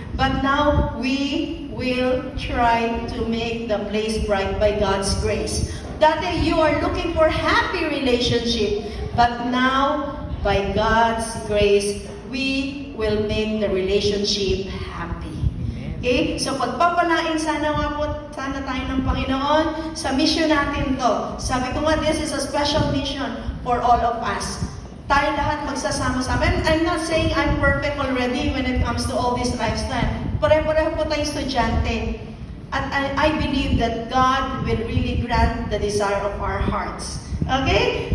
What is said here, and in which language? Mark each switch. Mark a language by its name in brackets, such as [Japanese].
[English] But now we will try to make the place bright by God's grace. [Filipino] Dati [English] you are looking for happy relationship, but now by God's grace, we will make the relationship happy. Okay? [Filipino] So pagpapalain sana tayo ng Panginoon sa mission natin to. Sabi ko nga, [English] this is a special mission for all of us. [Filipino] Tayo lahat magsasama-sama. [English] And I'm not saying I'm perfect already when it comes to all this lifestyle. [Filipino] Pare-pareho po tayong estudyante. At [English] I believe that God will really grant the desire of our hearts. Okay?